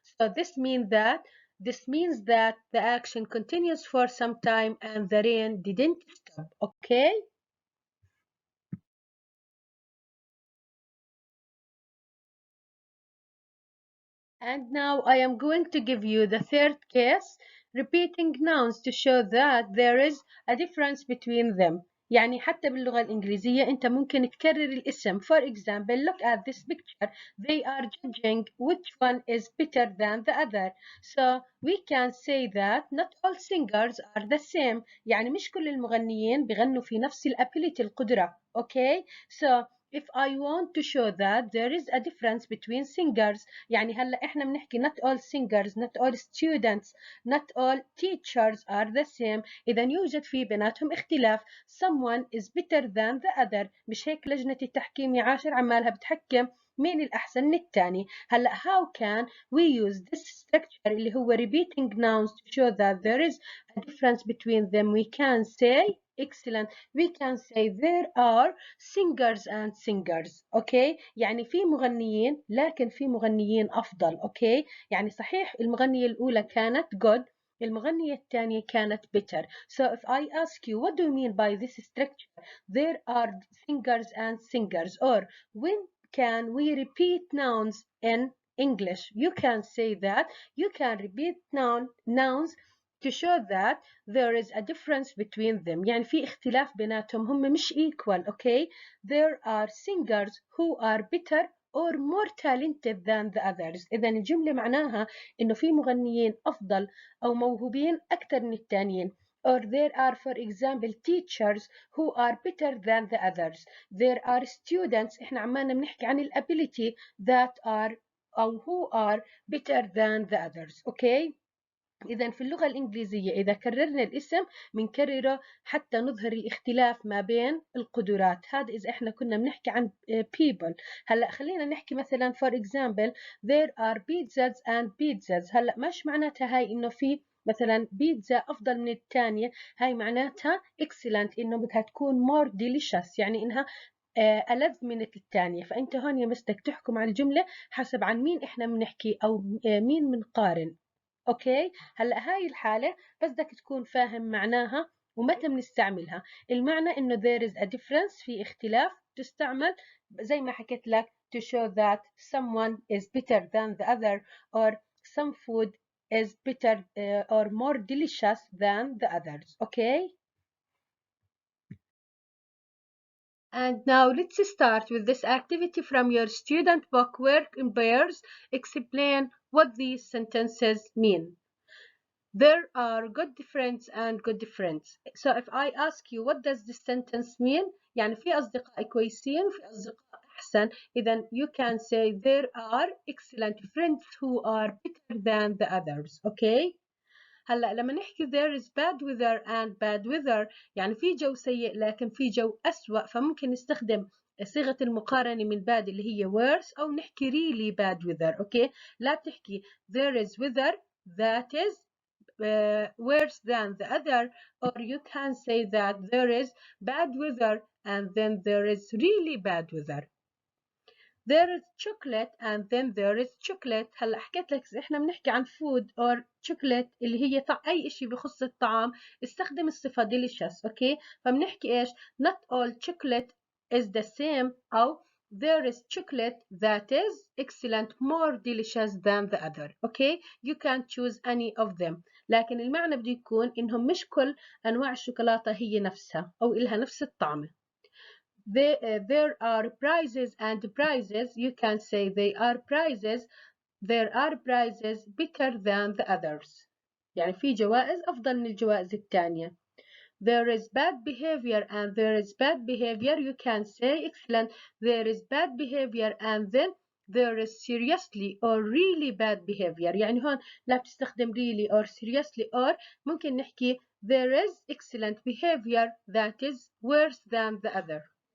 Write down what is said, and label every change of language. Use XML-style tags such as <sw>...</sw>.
<en>So this means that the action continues for some time and the rain didn't stop. Okay? And now I am going to give you the third case, repeating nouns to show that there is a difference between them.</en> <ar>يعني حتى باللغة الإنجليزية أنت ممكن تكرر الاسم.</ar> <en>For example, look at this picture. They are judging which one is better than the other. So we can say that not all singers are the same.</en> <ar>يعني مش كل المغنيين بيغنوا في نفس الability القدرة.</ar> <en>Okay? So if I want to show that there is a difference between singers,</en> <ar>يعني هلا احنا بنحكي</ar> <en>not all singers, not all students, not all teachers are the same.</en> <ar>إذا يوجد في بيناتهم اختلاف.</ar> <en>Someone is better than the other.</en> <ar>مش هيك لجنة التحكيم يا عاشر عمالها بتحكم مين الأحسن من الثاني.</ar> <en>هلا how can we use this structure</en> <ar>اللي هو</ar> <en>repeating nouns to show that there is a difference between them? We can say excellent. We can say there are singers and singers.</en> <ar>okay يعني في مغنيين لكن في مغنيين أفضل. okay يعني صحيح المغنية الأولى كانت good, المغنية الثانية كانت better.</ar> <en>So if I ask you what do you mean by this structure, there are singers and singers, or when can we repeat nouns in English? You can say that you can repeat nouns to show that there is a difference between them.</en> <ar>يعني في اختلاف بيناتهم, هم مش equal.</ar> <en>okay there are singers who are better or more talented than the others.</en> <ar>إذا الجملة معناها إنه في مغنيين أفضل أو موهوبين أكثر من الثانيين.</ar> <en>Or there are, for example, teachers who are better than the others. There are students,</en> <ar>إحنا عمالنا بنحكي عن</ar> <en>ability that are أو who are better than the others. okay</en> <ar>إذا في اللغة الإنجليزية إذا كررنا الاسم بنكرره حتى نظهر الاختلاف ما بين القدرات. هذا إذا إحنا كنا بنحكي عن people. هلأ خلينا نحكي مثلا</ar> <en>for example there are pizzas and pizzas.</en> <ar>هلأ مش معناتها هاي إنه في مثلا بيتزا أفضل من الثانية، هاي معناتها excellent إنه بدها تكون</ar> <en>more delicious،</en> <ar>يعني إنها ألذ من الثانية. فأنت هون يا بدك تحكم على الجملة حسب عن مين إحنا بنحكي أو مين بنقارن. اوكي، هلا هاي الحالة بس بدك تكون فاهم معناها ومتى بنستعملها. المعنى انه</ar> <en>there is a difference،</en> <ar>في اختلاف، تستعمل زي ما حكيت لك</ar> <en>to show that someone is better than the other or some food is better or more delicious than the others. Okay. And now let's start with this activity from your student book. Work in pairs. Explain what these sentences mean. There are good friends and good friends. So if I ask you what does this sentence mean؟</en> <ar>يعني في أصدقاء كويسين في أصدقاء أحسن.</ar> <en>إذا you can say there are excellent friends who are better than the others. Okay.</en> <ar>هلا لما نحكي</ar> <en>there is bad weather and bad weather</en> <ar>يعني في جو سيء لكن في جو أسوأ، فممكن نستخدم صيغة المقارنة من bad اللي هي worse، أو نحكي</ar> <en>really bad weather.</en> <ar>أوكي، لا تحكي</ar> <en>there is weather that is worse than the other، or you can say that there is bad weather and then there is really bad weather. There is chocolate and then there is chocolate.</en> <ar>هلا حكيت لك إذا احنا بنحكي عن</ar> <en>food or chocolate</en> <ar>اللي هي أي شيء بخص الطعام استخدم الصفة delicious. اوكي، فبنحكي ايش؟</ar> <en>not all chocolate is the same، أو there is chocolate that is excellent more delicious than the other. Okay, you can choose any of them.</en> <ar>لكن المعنى بده يكون انهم مش كل انواع الشوكولاتة هي نفسها او إلها نفس الطعم.</ar> <en>There are prizes and prizes. You can say they are prizes. There are prizes better than the others.</en> <ar>يعني في جوائز أفضل من الجوائز الثانية.</ar> <en>There is bad behavior and there is bad behavior. You can say excellent. There is bad behavior and then there is seriously or really bad behavior.</en> <ar>يعني هون لا بتستخدم</ar> <en>really or seriously or</en> <ar>ممكن نحكي</ar> <en>there is excellent behavior that is worse than the other.</en>